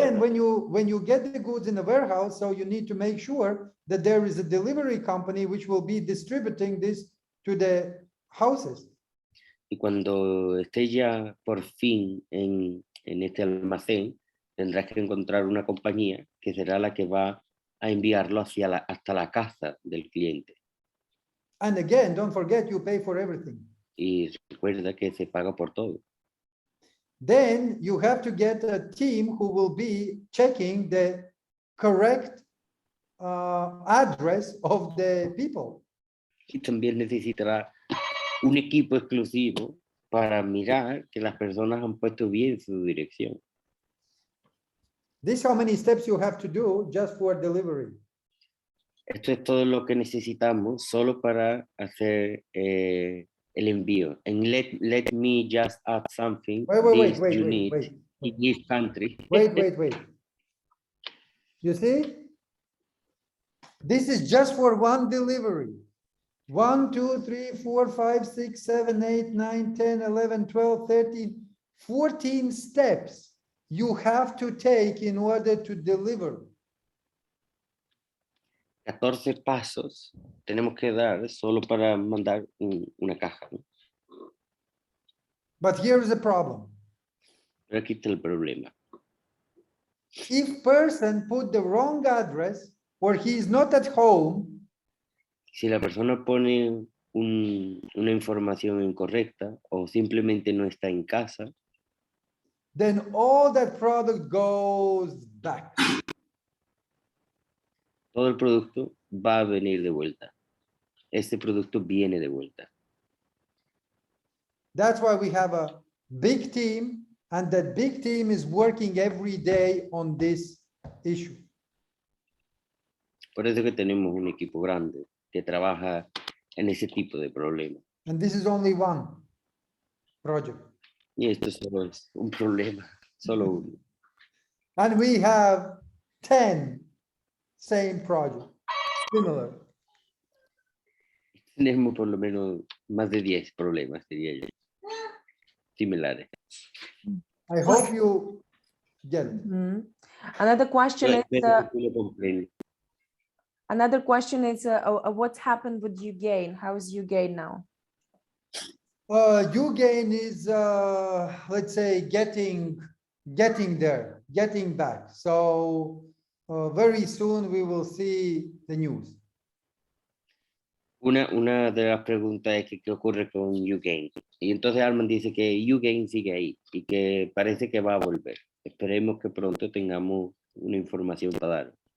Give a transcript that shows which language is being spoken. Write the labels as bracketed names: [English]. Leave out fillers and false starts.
[English] then when you get the goods in the warehouse, so you need to make sure that there is a delivery company which will be distributing this to the houses. [Spanish] Y cuando estés ya por fin en este almacén, tendrás que encontrar una compañía que será la que va a enviarlo hasta la casa del cliente. [English] And again, don't forget you pay for everything. [Spanish] Y recuerda que se paga por todo. [English] Then you have to get a team who will be checking the correct address of the people. [Spanish] Y también necesitará un equipo exclusivo para mirar que las personas han puesto bien su dirección. [English] This is how many steps you have to do just for delivery. [Spanish] Esto es todo lo que necesitamos solo para hacer el envío. [English] And let me just add something. Wait, you need in this country. Wait. You see? This is just for one delivery. 1, 2, 3, 4, 5, 6, 7, 8, 9, 10, 11, 12, 13, 14 steps you have to take in order to deliver. [Spanish] 14 pasos tenemos que dar solo para mandar una caja, ¿no? [English] But here is the problem. [Spanish] Pero aquí está el problema. [English] If person put the wrong address or he is not at home, [Spanish] Si la persona pone una información incorrecta o simplemente no está en casa, [English] then all that product goes back. [Spanish] todo el producto va a venir de vuelta. Este producto viene de vuelta. [English] That's why we have a big team, and that big team is working every day on this issue. [Spanish] Por eso que tenemos un equipo grande que trabaja en ese tipo de problemas. [English] And this is only one project. [Spanish] Y esto solo es un problema, solo uno. [English] And we have 10 same project, similar. [Spanish] Tenemos por lo menos más de 10 problemas, diría yo, similares. [English] I hope you get it. Mhm. Another question is, [Spanish] Espero que tú lo comprendas. [English] another question is, what's happened with YouGain? How is YouGain now? YouGain is, let's say, getting there, getting back. So very soon we will see the news. [Spanish] Una de las preguntas es que qué ocurre con YouGain. Y entonces Armand dice que YouGain sigue ahí y que parece que va a volver. Esperemos que pronto tengamos una información para dar.